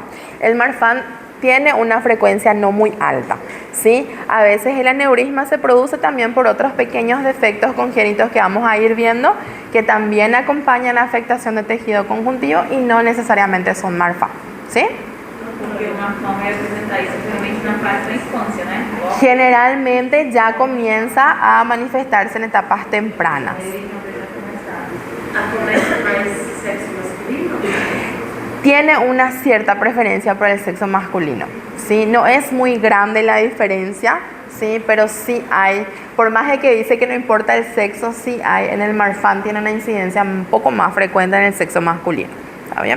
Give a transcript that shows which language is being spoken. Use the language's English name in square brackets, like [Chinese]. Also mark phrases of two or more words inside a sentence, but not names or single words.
[Spanish] El Marfan tiene una frecuencia no muy alta, ¿sí? A veces el aneurisma se produce también por otros pequeños defectos congénitos que vamos a ir viendo, que también acompañan la afectación de tejido conjuntivo y no necesariamente son Marfan, ¿sí? [Portuguese] Porque o Marfan vai apresentar isso geralmente na fase da infância, né? [Spanish] Generalmente ya comienza a manifestarse en etapas tempranas. [Portuguese] Acontece mais sexo masculino? [Spanish] Tiene una cierta preferencia por el sexo masculino, ¿sí? No es muy grande la diferencia, ¿sí? Pero sí hay, por más de que dice que no importa el sexo, sí hay, en el Marfan tiene una incidencia un poco más frecuente en el sexo masculino, ¿está bien?